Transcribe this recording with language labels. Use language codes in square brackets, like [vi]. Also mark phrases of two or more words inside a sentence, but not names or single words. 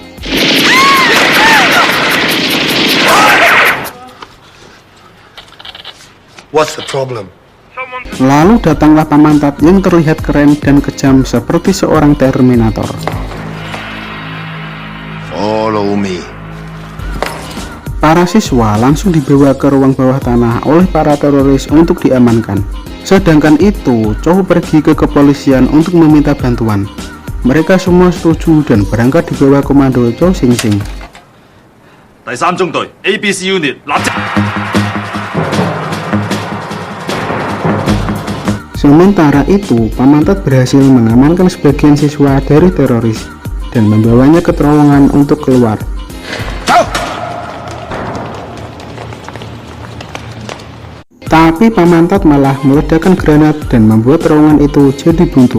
[en] What's the problem? [id] Lalu datanglah Pamantat yang terlihat keren dan kejam seperti seorang Terminator. [en] Follow me. [id] Para siswa langsung dibawa ke ruang bawah tanah oleh para teroris untuk diamankan. Sedangkan itu, Chow pergi ke kepolisian untuk meminta bantuan. Mereka semua setuju dan berangkat di bawah komando Chow Sing Sing. [yue] 第三中隊 [en] ABC Unit [yue] 立即。 [id] Sementara itu, Pamantat berhasil mengamankan sebagian siswa dari teroris dan membawanya ke terowongan untuk keluar. Tapi Pamantat malah meledakkan granat dan membuat terowongan itu jadi buntu.